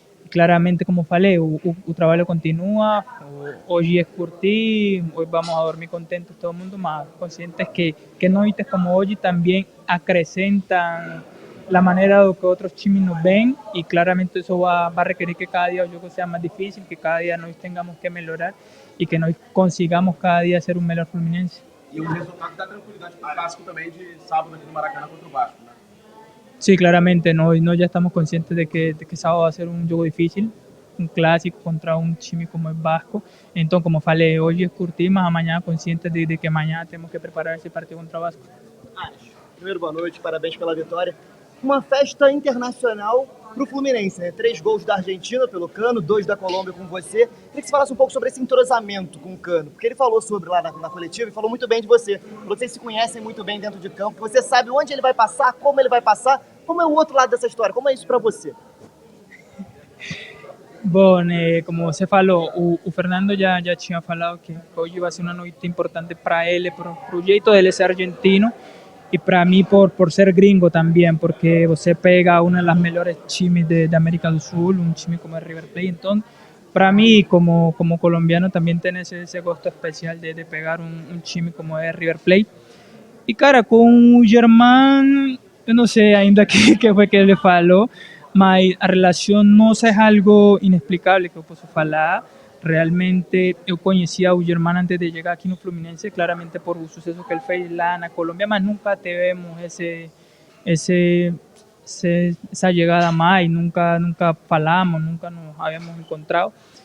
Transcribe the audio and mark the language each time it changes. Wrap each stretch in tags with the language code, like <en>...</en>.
<pt>Claramente, como falei, o trabalho continua, hoje é curtir, hoje vamos a dormir contentos todo mundo, mas conscientes que noites como hoje também acrescentam</pt> <es>la manera de que otros times nos ven y claramente eso va a requerir que cada día el juego sea más difícil, que cada día nos tengamos que mejorar y que nos consigamos cada día ser un melhor Fluminense.</es> <pt>E o resultado dá tranquilidade para o clássico também de sábado aqui no Maracanã contra o Vasco, né?</pt> <es>Sí, claramente, no ya estamos conscientes de que sábado va a ser un juego difícil, un clásico contra un time como el Vasco.</es> <pt>Entonces, como falei, hoje é curtir, mas amanhã conscientes de que amanhã temos que preparar esse partido contra o Vasco. Primeiro, boa noite, parabéns pela vitória. Uma festa internacional para o Fluminense, né? 3 gols da Argentina pelo Cano, 2 da Colômbia com você. Queria que você falasse um pouco sobre esse entrosamento com o Cano, porque ele falou sobre lá na coletiva e falou muito bem de você. Vocês se conhecem muito bem dentro de campo, você sabe onde ele vai passar, como ele vai passar. Como é o outro lado dessa história? Como é isso para você? Bom, como você falou, o Fernando já tinha falado que hoje vai ser uma noite importante para ele, para o jeito dele ser argentino</pt> <es>y para mí por ser gringo también,</es> <pt>porque você pega</pt> <es>uno de los mejores times de América del Sur, un time como el River Plate. Entonces, para mí como colombiano también tiene ese gusto especial de pegar un time como el River Plate.</es> <pt>Y cara, com o Germán, eu não sei ainda que foi que ele falou, mas a relação nossa é algo inexplicável que eu posso falar. Realmente eu conhecia o Germán antes de chegar aqui no Fluminense, claramente por o sucesso que ele fez lá na Colômbia, mas nunca tivemos essa chegada mais, nunca falamos, nunca nos havíamos encontrado.</pt>